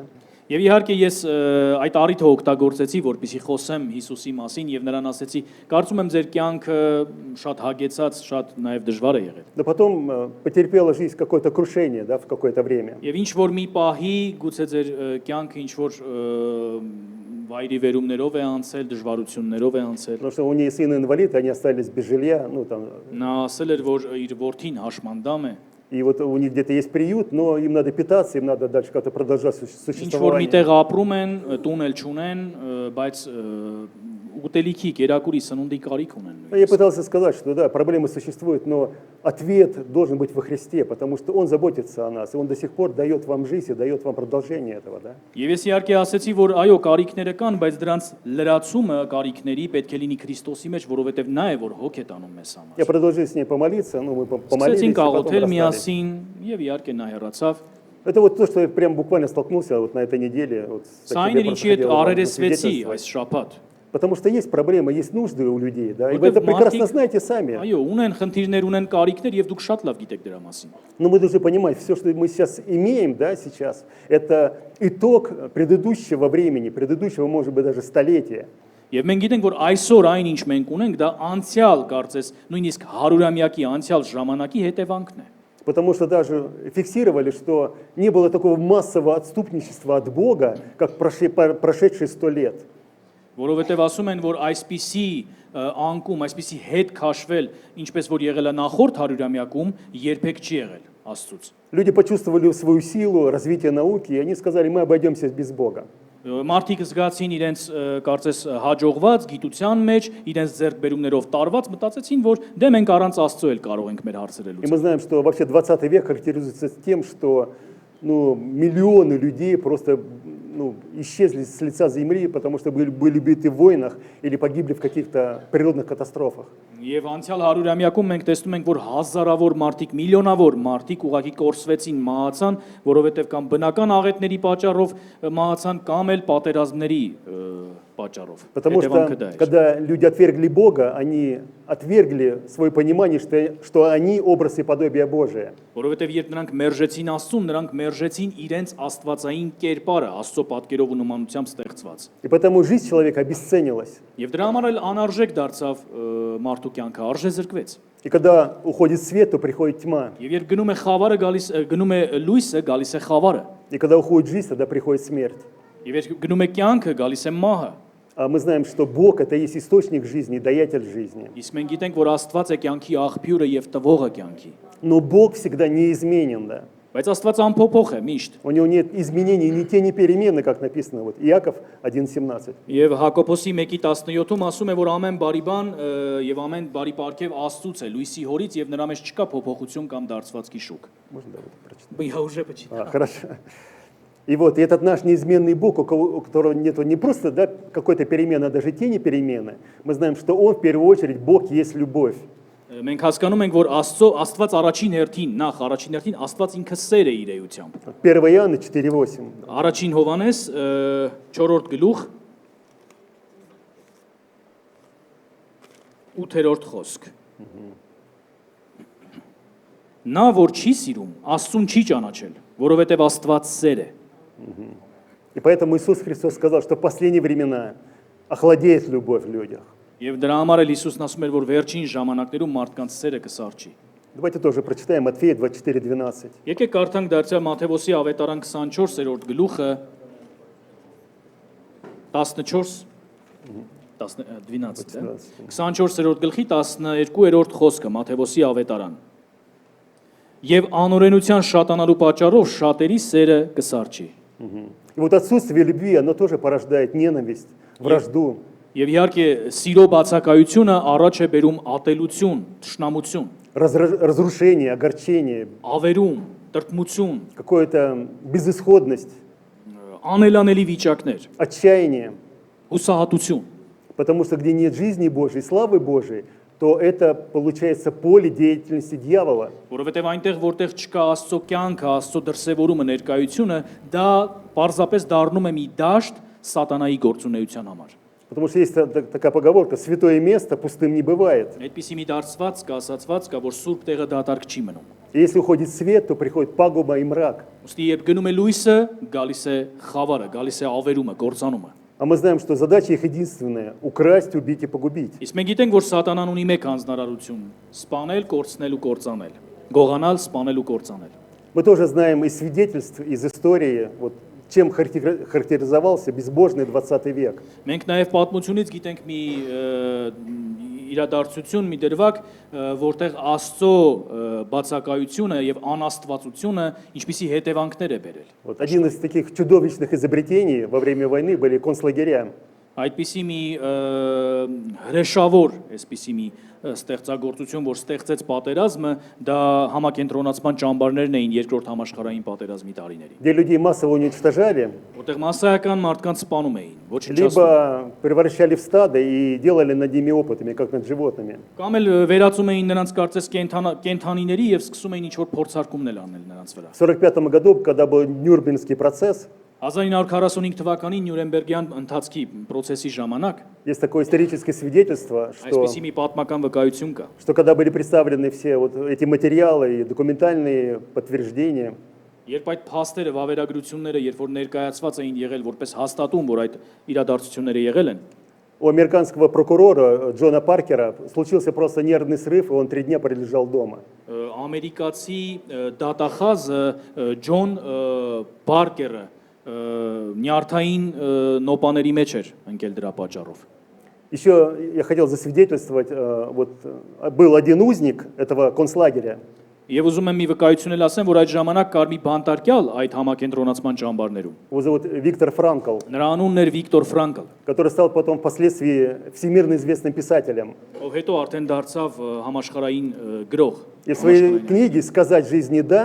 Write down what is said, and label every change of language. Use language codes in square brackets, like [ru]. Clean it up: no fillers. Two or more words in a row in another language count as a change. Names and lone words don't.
[hy] Եվ իհարկե ես այդ առիթը օգտագործեցի, որպեսզի խոսեմ Հիսուսի մասին եւ նրան ասեցի, կարծում եմ ձեր կյանքը շատ հագեցած, շատ նաեւ դժվար է եղել։ [ru] Но потом потерпела жизнь какое-то крушение, да, в какое-то время. [hy] Եվ ինչ որ մի պահի գուցե ձեր կյանքը ինչ որ վայրի վերումներով է անցել, դժվարություններով է անցել։ [ru] Потому что у нее сын инвалид, они остались без жилья, ну, там, [hy] Նա ասել էր, որ իր որդին հաշմանդամ է, [ru] и вот у них где-то есть приют, но им надо питаться, им надо дальше как-то продолжать [hy] ինչ որ [ru] существование. [hy] միտեղ ապրում են, տուն էլ չունեն, բայց ուտելիքի, կերակուրի, սնունդի կարիք ունեն [ru] Ну, я [hy] նույնիսկ։ [ru] пытался сказать, что да, проблемы существуют, но ответ должен быть во Христе, потому что Он заботится о нас, и Он до сих пор дает вам жизнь и дает вам продолжение этого, да? [hy] Եվ ես իհարկե ասացի, որ այո, կարիքները կան, բայց դրանց լրացումը կարիքների պետք է լինի Քրիստոսի մեջ, որովհետև նա է, որ հոգ է տանում մեզ համար։ [ru] Я продолжил с ней помолиться, ну, мы помолились, и [hy] Սկսեցինք [ru] потом [hy] աղոթել [ru] расстались. [hy] միասին եւ իհարկե նա հեռացավ։ [ru] Это вот то, что я прям буквально столкнулся вот на этой неделе. Вот, с [hy] Սա այն [ru] таким [hy] էր, [ru] я [hy] ինչի հետ [ru] просто хотел вам [hy] առերեսվեցի [ru] засвидетельствовать. [hy] այս շաբաթ։ [ru] Потому что есть проблемы, есть нужды у людей, да, и Вот вы это это прекрасно [hy] մարդիկ- [ru] знаете сами. [hy] Այո, ունեն խնդիրներ, ունեն կարիքներ եւ դուք շատ լավ գիտեք դրա մասին։ [ru] Но мы должны понимать, все, что мы сейчас имеем, да, сейчас, это итог предыдущего времени, предыдущего, может быть, даже столетия. [hy] Եվ մենք գիտենք, որ այսօր այն ինչ մենք ունենք, դա անցյալ կարծես нույնիսկ 100-ամյակի անցյալ ժամանակի հետևանքն է։ [ru] Потому что даже фиксировали, что не было такого массового отступничества от Бога, как прошедшие 100 лет. [hy] Որովհետև ասում են, որ այսպիսի անկում, այսպիսի հետ քաշվել, ինչպես որ եղել է նախորդ 100-ամյակում, երբեք չի եղել Աստծուց։ [ru] Люди почувствовали свою силу, развитие науки, и они сказали, мы обойдемся без Бога. [hy] Մարդիկ զգացին իրենց կարծես հաջողված գիտության մեջ, իրենց ձեռքբերումներով տարված, մտածեցին, որ դե մենք առանց Աստծո էլ կարող ենք մեր հարցերը [ru] И [hy] լուծել։ [ru] мы знаем, что вообще 20 век характеризуется тем, что ну, миллионы людей просто ну, исчезли с лица земли, потому что были убиты в войнах или погибли в каких-то природных катастрофах. [hy] Եվ անցյալ 100-ամյակում մենք տեսնում ենք, որ հազարավոր մարդիկ, միլիոնավոր մարդիկ ուղղակի կորսվեցին, մահացան, որովհետև կամ բնական աղետների պատճառով մահացան, կամ էլ պատերազմների պատճառով։ [ru] Потому [hy] Հետևանքը [ru] что [hy] դա էր։ [ru] когда люди отвергли Бога, они отвергли свое понимание, что они образ и подобие Божие. [hy] Որովհետև երբ նրանք մերժեցին Աստծուն, նրանք մերժեցին իրենց աստվածային կերպարը, Աստծո պատկերով ու նմանությամբ ստեղծված։ [ru] И потому жизнь человека обесценилась. [hy] Եվ դրա համար էլ անարժեք դարձավ մարդու կյանքը, արժե զրկվեց։ [ru] И когда уходит свет, то приходит тьма. [hy] Եվ երբ գնում է խավարը, գնում է լույսը, гալիս է խավարը։ [ru] И когда уходит жизнь, тогда приходит смерть. [hy] Եվ երբ գնում է կյանքը, գալիս է մահը։ [ru] А мы знаем, что Бог – это есть источник жизни, даятель жизни. [hy] Իսկ մենք գիտենք, որ Աստված է կյանքի աղբյուրը եւ տվողը кյանքի։ [ru] Но Бог всегда неизменен, да. [hy] Բայց Աստված անփոփոխ է միշտ։ [ru] У него нет изменений, ни те, ни перемены, как написано. Вот Иаков 1:17. [hy] Եվ Հակոբոսի 1:17-ում ասում է, որ ամեն բարի բան եւ ամեն բարի պարգև Աստծուց է, լույսի հորից եւ նրա մեջ չկա փոփոխություն կամ դարձվածքի շուկ։ [ru] Можно да, вот прочитать? Я уже почитал. Хорошо. И вот и этот наш неизменный Бог, у которого нет не просто да, какой-то перемены, а даже тени перемены, мы знаем, что Он в первую очередь, Бог есть любовь. [hy] Մենք հասկանում ենք, որ Աստված առաջին հերթին, նախ առաջին հերթին Աստված ինքը սեր է իր էությամբ։ [ru] 1 Иоанна 4:8. [hy] Առաջին Հովանես 4-րդ գլուխ 8-րդ խոսք։ Նա որ չի սիրում, Աստծուն չի ճանաչել, որովհետև Աստված սեր է։ [ru] И поэтому Иисус Христос сказал, что в последние времена охладеет любовь в людях. [hy] Եվ դրա համար էլ Հիսուսն ասում էր, որ վերջին ժամանակներում մարդկանց սերը կսարճի։ [ru] Давайте тоже прочитаем Матфея 24:12. [hy] Եկեք կարդանք դարձյալ Մատթեոսի ավետարան 24-րդ գլուխը 14 12, 24-րդ գլխի 12-րդ խոսքը Մատթեոսի ավետարան։ Եվ անօրենության շատանալու պատճառով շատերի սերը կսարճի։ [ru] И вот отсутствие любви, оно тоже порождает ненависть, вражду. [hy] Եվ իհարկե սիրո բացակայությունը առաջ է բերում ատելություն, թշնամություն, [ru] Разрушение, огорчение, [hy] ավերում, տրտմություն, [ru] какая-то безысходность, [hy] անելանելի վիճակներ, [ru] отчаяние. [hy] հուսահատություն։ [ru] Потому что где нет жизни Божьей, славы Божией, то это получается поле деятельности дьявола. [hy] Որովհետև այնտեղ, որտեղ չկա Աստծո կյանքը, Աստծո դրսևորումը, ներկայությունը, դա պարզապես դառնում է մի դաշտ սատանայի գործունեության համար։ [ru] Потому что есть такая поговорка: святое место пустым не бывает. [hy] Այդպիսի մի դարձված կա, ասացված կա, որ սուրբ տեղը դատարկ չի մնում։ [ru] И если уходит свет, то приходит пагуба и мрак. [hy] Ոստի երբ գնում է լույսը, գալիս է խավարը, գալիս է ավերումը, կործանումը։ [ru] А мы знаем, что задача их единственная – украсть, убить и погубить. [hy] Իսկ մենք գիտենք, որ սատանան ունի մեկ հանձնարարություն՝ սպանել, կորցնել ու կործանել։ Գողանալ, սպանել ու կործանել։ [ru] Мы тоже знаем из свидетельств, из истории, вот, чем характеризовался безбожный 20 век. [hy] Մենք նաև պատմությունից գիտենք մի իրադարձություն, մի դրվագ, որտեղ Աստծո բացակայությունը եւ անաստվածությունը ինչպիսի հետևանքներ է բերել։ [ru] Вот один из таких чудовищных изобретений во время войны были концлагеря. [hy] Այդպիսի մի հրեշավոր, այսպիսի մի ստեղծագործություն, որ ստեղծեց պատերազմը, դա համակենտրոնացման ճամբարներն էին երկրորդ համաշխարհային պատերազմի տարիներին։ [ru] где людей массово уничтожали, [hy] Որտեղ massայական մարդկանց սպանում էին, ոչնչացնում։ [ru] либо превращали в стадо и делали над ними опытами, как над животными. [hy] Կամ էլ վերածում էին նրանց կարծես կենթանիների եւ սկսում էին ինչ-որ փորձարկումներ անել նրանց վրա։ [ru] В 1945 году, когда был Нюрнбергский процесс, [hy] 1945 թվականին Նյուրնբերգյան ընթացքի process-ի ժամանակ [ru] есть такое историческое свидетельство, [hy] այսպիսի մի պատմական վկայություն կա, [ru] что когда были представлены все вот эти материалы и документальные подтверждения, [hy] երբ այդ փաստերը, վավերագրությունները, երբ որ ներկայացված էին եղել որպես հաստատում, որ այդ իրադարձությունները եղել են, [ru] у американского прокурора Джона Паркера случился просто нервный срыв, и он 3 дня пролежал дома. [hy] ամերիկացի դատախազը Ջոն Բարկերը նյարդային նոպաների մեջ էր ընկել դրա պատճառով։ [ru] Еще я хотел засвидетельствовать, был один узник этого концлагеря, [hy] Եվ ուզում եմ մի վկայություն էլ ասեմ, որ այդ ժամանակ կար մի բանտարկյալ այդ համակենտրոնացման ճամբարներում։ [ru] его зовут Виктор Франкл, [hy] Նրա անունն էր Վիկտոր Ֆրանկլ, [ru] который стал потом впоследствии всемирно известным писателем. [hy] ով հետո արդեն դարձավ համաշխարհային գրող։ [ru] И в своей книге «Сказать жизни да»